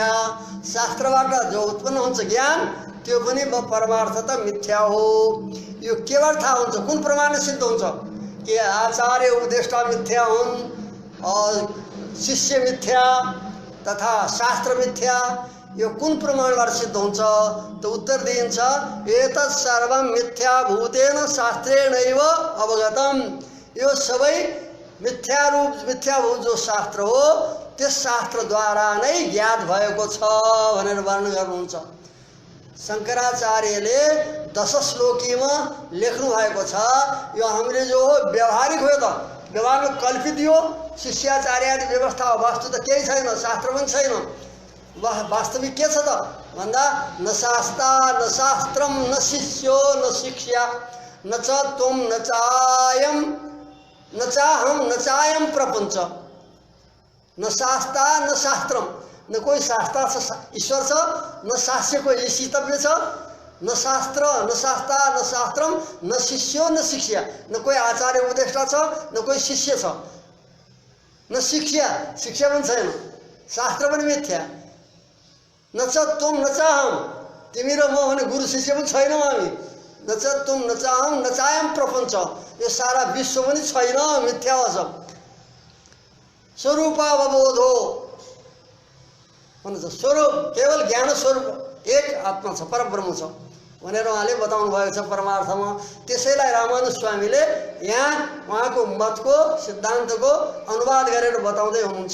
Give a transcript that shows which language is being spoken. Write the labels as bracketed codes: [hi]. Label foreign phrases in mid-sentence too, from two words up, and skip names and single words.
[ne] शास्त्रबाट जो उत्पन्न हुन्छ ज्ञान त्यो पनि परमार्थतः मिथ्या हो। यो केबाट थाहा हुन्छ, कुन प्रमाणले सिद्ध हुन्छ कि आचार्य उपदेष्टा मिथ्या हुन् और शिष्य मिथ्या तथा शास्त्र मिथ्या? यो कुन प्रमाणबाट सिद्ध हुन्छ त उत्तर दिइन्छ [sa] एतत् सर्वं मिथ्याभूतेन शास्त्रेणैव अवगतम। [ne] यो सबै मिथ्याभूत जो शास्त्र हो त्यस शास्त्रद्वारा नै ज्ञात भएको छ भनेर वर्णन गर्नुहुन्छ। शङ्कराचार्यले 10 श्लोकीमा लेख्नु भएको छ। यो हामीले जो व्यवहारिक हो त व्यवहारमा कल्पित यो शिष्याचार्य आदि व्यवस्था वास्तु त केही छैन, शास्त्र पनि छैन। वास्तविक के छ त भन्दा [sa] न शास्ता न शास्त्रम न शिष्यो न शिक्षा न च त्वं न चायम न चाहम न चायम प्रपंच। न शास्ता न शास्त्रम, [ne] न कोई शास्त्र छ ईश्वर छ, न शास्य को ईशितव्य छ, [sa] न शास्त्र न शास्ता न शास्त्रम न शिष्यो न शिक्षा, [ne] न कोई आचार्य उपदेष्टा छ न कोई शिष्य छ, न शिक्षा पनि छैन, शास्त्र पनि मिथ्या। [sa] न च तुम न चाहम, [ne] तिमी र म भने गुरु शिष्य पनि छैनौँ हामी। [sa] न च तुम न चाहम न चायम प्रपंच, [ne] यो सारा विश्व पनि छैन, मिथ्या हो सब। स्वरूपावबोधो भन्नुहुन्छ, स्वरूप केवल ज्ञान स्वरूप एक आत्मा छ, परब्रह्म छ भनेर उहाँले बताउनु भएको छ परमार्थमा। त्यसैलाई रामानुज स्वामीले यहाँ उहाँको मतको सिद्धान्तको अनुवाद गरेर बताउँदै हुनुहुन्छ।